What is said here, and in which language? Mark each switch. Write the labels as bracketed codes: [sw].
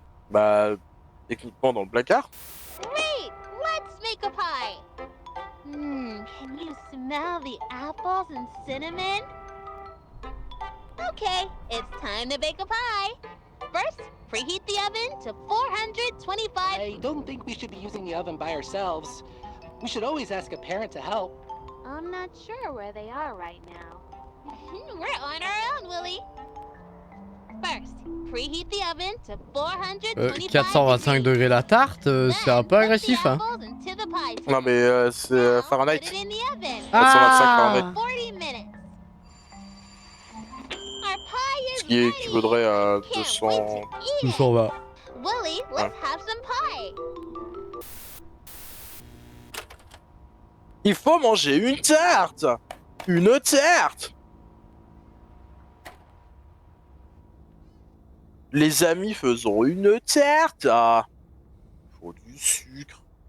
[fr] Bah, techniquement dans le placard. [en] Great! Let's make a pie! Can you smell the apples and cinnamon? Okay, it's time to bake a pie. First, preheat the oven to 425. I don't think we should be using the oven by ourselves. We should always ask a parent to help. I'm not sure where they are right now. We're on our own, Willie. First, preheat the oven to 425 [fr] 425 degrés la tarte, c'est un peu agressif, hein. Non, mais c'est Fahrenheit. 425 Ah. Fahrenheit. 40 minutes. [en] Our pie is [fr] Ce qui équivaudrait à 200. Tout s'en va. [en] Willie, let's have some pie. [fr] Il faut manger une tarte. Une tarte. Les amis, faisons une tarte. Ah, faut du sucre.